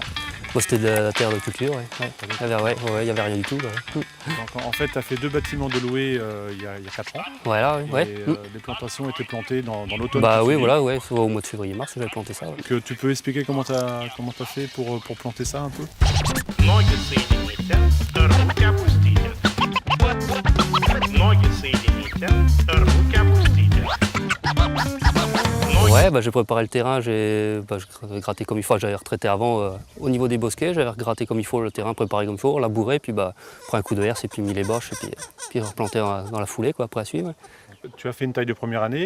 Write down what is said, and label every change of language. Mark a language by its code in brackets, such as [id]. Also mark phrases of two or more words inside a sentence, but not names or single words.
[fr] Bon, c'était de la terre de culture, ouais. Il n'y avait rien du tout. Ouais. Donc, en fait, tu as fait 2 bâtiments de louer il y a 4 ans. Voilà, Et ouais. les plantations étaient plantées dans l'automne. Bah oui, voilà, ouais, soit au mois de février-mars, j'avais planté ça. Ouais. Donc, tu peux expliquer comment tu as fait pour planter ça un peu? [ru] Ноги соедините, руки опустите. Ноги соедините, руки опустите. [fr] Ouais, bah, j'ai préparé le terrain, j'ai gratté comme il faut. J'avais retraité avant au niveau des bosquets, j'avais gratté comme il faut le terrain, préparé comme il faut, labouré, puis bah, pris un coup de herse et puis mis les bâches et puis replanté dans la foulée quoi, après à suivre. Tu as fait une taille de première année.